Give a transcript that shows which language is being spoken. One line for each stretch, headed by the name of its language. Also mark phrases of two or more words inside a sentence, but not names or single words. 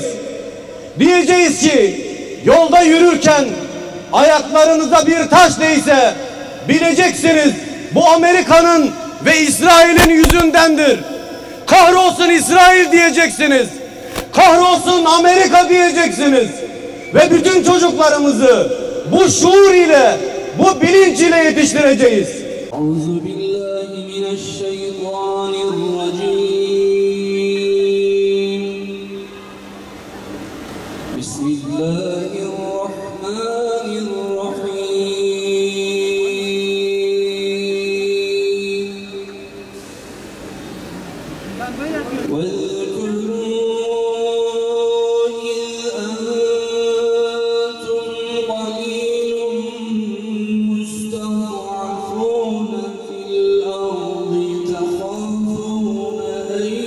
Turkish: Diyeceğiz ki yolda yürürken ayaklarınıza bir taş değse bileceksiniz bu Amerika'nın ve İsrail'in yüzündendir. Kahrolsun İsrail diyeceksiniz. Kahrolsun Amerika diyeceksiniz. Ve bütün çocuklarımızı bu şuur ile, bu bilinç ile yetiştireceğiz. Bismillah.
Arabic: الله الرحمن الرحيم واذكروا إذ أنتم قليل مستضعفون في الأرض تخافون أن